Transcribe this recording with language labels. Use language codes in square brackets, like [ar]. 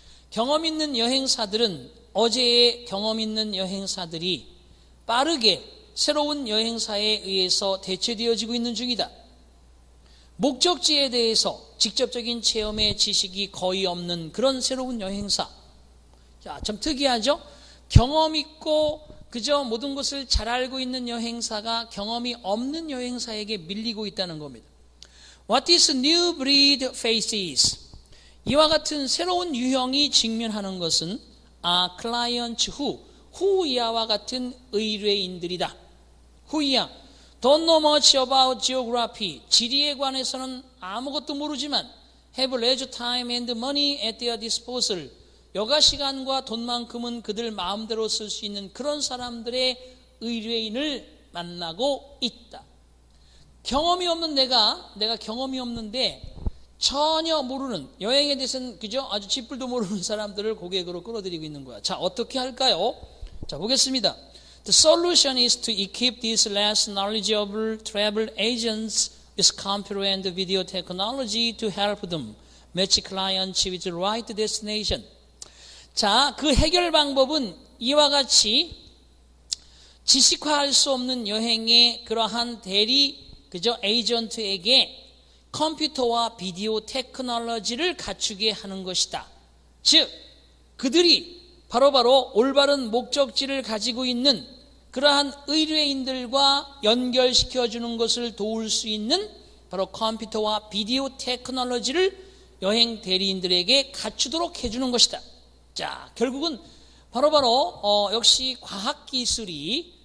[ko] 경험 있는 여행사들은 어제의 경험 있는 여행사들이 빠르게 새로운 여행사에 의해서 대체되어지고 있는 중이다. 목적지에 대해서 직접적인 체험의 지식이 거의 없는 그런 새로운 여행사. 자, 좀 특이하죠? 경험 있고 그저 모든 것을 잘 알고 있는 여행사가 경험이 없는 여행사에게 밀리고 있다는 겁니다. [en] What this new breed faces? [ko] 이와 같은 새로운 유형이 직면하는 것은 [en] clients who [ko] 이하와 같은 의뢰인들이다. [en] who이야 don't know much about geography. [ko] 지리에 관해서는 아무것도 모르지만 [en] have leisure time and money at their disposal. [ko] 여가 시간과 돈만큼은 그들 마음대로 쓸 수 있는 그런 사람들의 의뢰인을 만나고 있다. 경험이 없는 내가 경험이 없는데 전혀 모르는 여행에 대해서는 그죠? 아주 쥐뿔도 모르는 사람들을 고객으로 끌어들이고 있는 거야. 자, 어떻게 할까요? 자, 보겠습니다. [en] The solution is to equip these less knowledgeable travel agents with computer and video technology to help them match clients with the right destination. [ko] 자, 그 해결 방법은 이와 같이 지식화할 수 없는 여행의 그러한 대리, 그죠? 에이전트에게 컴퓨터와 비디오 테크놀로지를 갖추게 하는 것이다. 즉, 그들이 바로바로 올바른 목적지를 가지고 있는 그러한 의뢰인들과 연결시켜주는 것을 도울 수 있는 바로 컴퓨터와 비디오 테크놀로지를 여행 대리인들에게 갖추도록 해주는 것이다. 자, 결국은 바로바로 역시 과학기술이